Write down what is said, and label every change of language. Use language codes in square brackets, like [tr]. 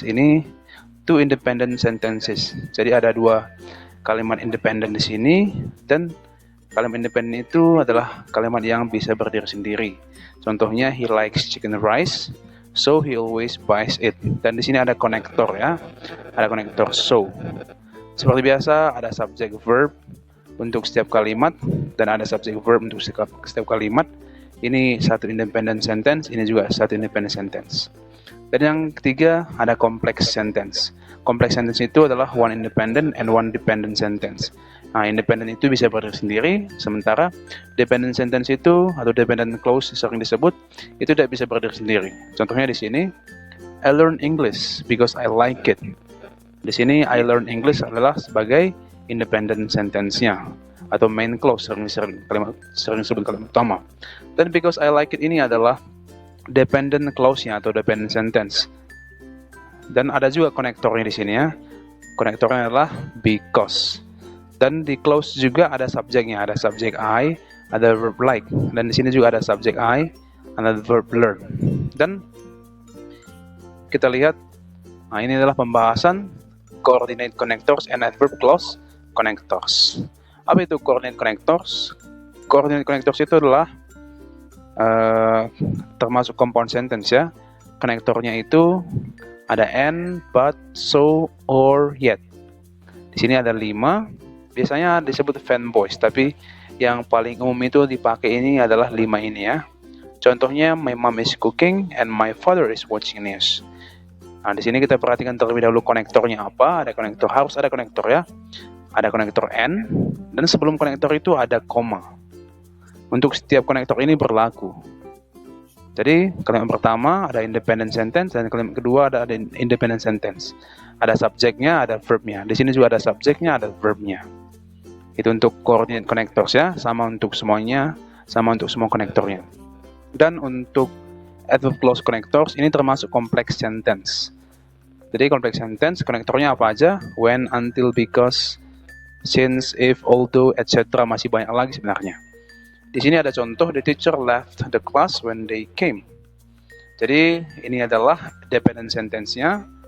[id] Ini [en] two independent sentences. [id] Jadi ada dua kalimat independen di sini, dan kalimat independen itu adalah kalimat yang bisa berdiri sendiri. Contohnya, [en] he likes chicken rice, so he always buys it. [id] Dan di sini ada konektor ya, ada konektor so. Seperti biasa ada subject verb untuk setiap kalimat dan ada subject verb untuk setiap kalimat. Ini satu independent sentence, ini juga satu independent sentence. Dan yang ketiga ada [en] complex sentence. Complex sentence [id] itu adalah [en] one independent and one dependent sentence. [id] Nah, independent itu bisa berdiri sendiri, sementara dependent sentence itu atau dependent clause sering disebut itu tidak bisa berdiri sendiri. Contohnya di sini, [en] I learn English because I like it. [id] Di sini [en] I learn English [id] adalah sebagai independent sentence-nya atau main clause sering disebut kalimat utama. [en] Dan because I like it [id] ini adalah [en] dependent clause-nya atau dependent sentence. [id] Dan ada juga konektornya di sini ya. Konektornya adalah because. Dan di clause juga ada subjeknya, ada subjek I, ada verb like. Dan di sini juga ada subjek I, ada verb learn. Dan kita lihat, nah ini adalah pembahasan [en] coordinate connectors and adverb clause connectors. [id] Apa itu coordinate connectors? Coordinate connectors itu adalah termasuk compound sentence ya. Konektornya itu ada and, but, so, or, yet. Di sini ada 5. Biasanya disebut fanboys, tapi yang paling umum itu dipakai ini adalah 5 ini ya. [en] Contohnya, my mom is cooking and my father is watching news. [id] Nah, di sini kita perhatikan terlebih dahulu konektornya apa. Ada konektor, harus ada konektor ya. Ada konektor and, dan sebelum konektor itu ada koma. Untuk setiap konektor ini berlaku. Jadi kalimat pertama ada independent sentence dan kalimat kedua ada independent sentence. Ada subjeknya, ada verbnya. Di sini juga ada subjeknya, ada verbnya. Itu untuk coordinate connectors ya, sama untuk semuanya, sama untuk semua konektornya. Dan untuk adverb clause connectors ini termasuk complex sentence. Jadi complex sentence konektornya apa aja? [en] When, until, because, since, if, although, etc. [id] Masih banyak lagi sebenarnya. Di sini ada contoh, [en] the teacher left the class when they came. [id] Jadi ini adalah dependent sentence-nya.